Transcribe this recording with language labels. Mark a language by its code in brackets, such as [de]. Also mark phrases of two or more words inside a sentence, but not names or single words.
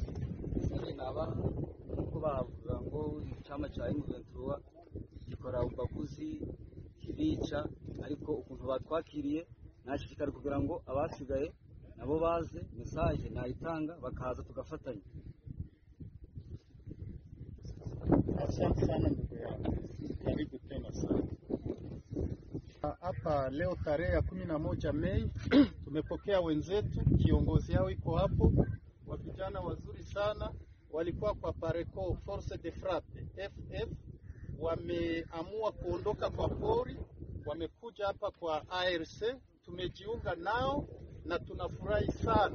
[rw] Naba uko bavuga ngo icyama cya M23 gikora ubaguzi kibica, ariko ukuntu batwakiriye nashishikara kugira ngo abasigaye nabo baze message nayitanga bakaza tugafatanya. [sw] Asante sana ndugu yangu, karibu tena sana. Hapa leo tarehe ya 11 Mei tumepokea wenzetu, kiongozi yao iko hapo, wa vijana wazuri sana, walikuwa kwa Pareko Force de Frappe FF, wameamua kuondoka kwa pori, wamekuja hapa kwa ARC, tumejiunga nao na tunafurahi sana.